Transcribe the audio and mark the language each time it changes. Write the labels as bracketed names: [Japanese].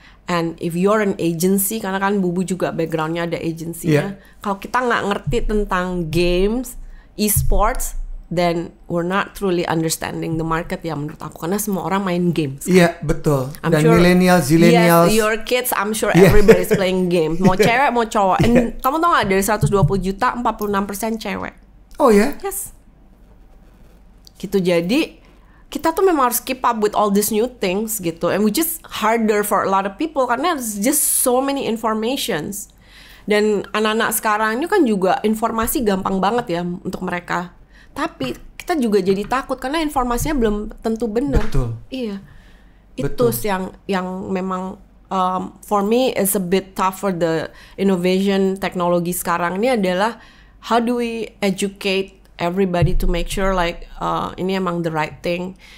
[English] And if you're an agency, [Indonesian] karena kan Bubu juga backgroundnya ada agency-nya. Kalau kita nggak ngerti tentang games, e-sports, [English] then we're not truly understanding the market [Indonesian] ya menurut aku. Karena semua orang main games. Iya, betul. Dan millennials, zillennials. [English] Yes, your kids, I'm sure everybody's playing game. [Indonesian] Mau cewek, mau cowok. And kamu tau gak, dari 120 juta, 46% cewek. Oh ya? [English] Yes. [Indonesian] Gitu, jadi kita tuh memang harus [English] keep up with all these new things [Indonesian] gitu. [English] And which is harder for a lot of people karena there's just so many informations. [Indonesian] Dan anak-anak sekarang ini kan juga informasi gampang banget ya untuk mereka. Tapi kita juga jadi takut karena informasinya belum tentu benar. Betul. Iya. Itu yang memang [English] for me is a bit tough for the innovation [Indonesian] teknologi sekarang ini adalah [English] how do we educate everybody to make sure like [Indonesian] ini emang [English] the right thing.